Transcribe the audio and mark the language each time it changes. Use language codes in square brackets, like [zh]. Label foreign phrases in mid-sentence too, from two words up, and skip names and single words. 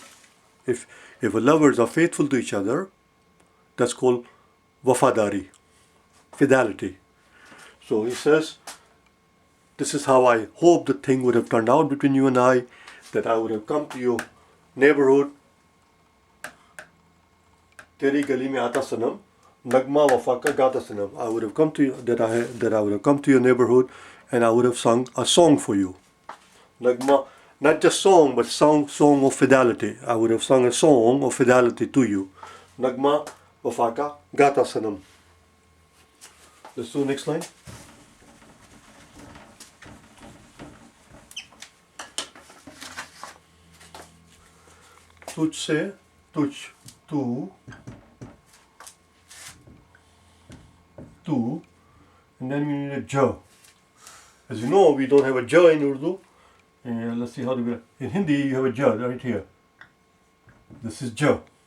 [en] If lovers are faithful to each other, that's called wafadari, fidelity. So he says, this is how I hope the thing would have turned out between you and I, that I would have come to your neighborhood. [ur] تیری گلی میں آتا صنم، نغمہ وفا کا گاتا صنم. [en] I would have come to you, that I would have come to your neighborhood, and I would have sung a song for you. Nagma, not just song, but song of fidelity. I would have sung a song of fidelity to you. [ur] نغمہ وفا کا گاتا صنم. [en] Let's do the next line. [ur] تجھ سے، تج, [en] tu, and then we need a ja. As you know, we don't have a ja in Urdu. Let's see how to get. In Hindi, you have a ja right here. This is ja.